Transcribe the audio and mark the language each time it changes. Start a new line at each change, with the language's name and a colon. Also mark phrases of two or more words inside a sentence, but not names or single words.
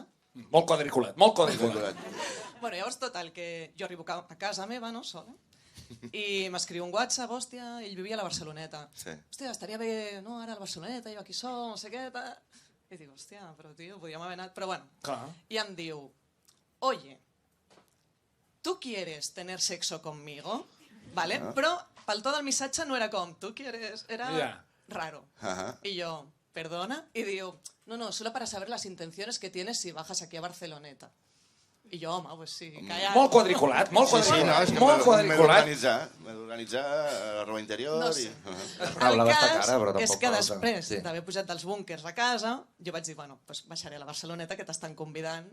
Catalan: Molt quadriculat, molt quadriculat. Bueno, llavors, total, que jo arribo a casa meva, no, sola, i m'escriu un WhatsApp, hòstia, ell vivia a la Barceloneta. Sí. Hòstia, estaria bé, no, ara a la Barceloneta, jo aquí som, no sé què, tal. I dic, hòstia, però tio, podríem haver anat... Però bueno, Clar. i em diu,
Spanish: oye, ¿tú quieres tener sexo conmigo? ¿Vale?
Catalan: Però pel to del missatge no era com,
Spanish: ¿tú quieres? Era raro. Y yo, ¿perdona? Y digo, no, solo para saber las intenciones que tienes si bajas aquí a Barceloneta.
Catalan: I jo, home, pues sí, calla. Molt quadriculat, molt Sí, no, quadriculat. és que Molt m'he quadriculat. d'organitzar la roba interior No i... sé. Taula El va estar cas cara, però és tampoc que cal, després sí. d'haver pujat dels búnquers a casa, jo vaig dir, bueno, pues baixaré a la Barceloneta, que t'estan convidant.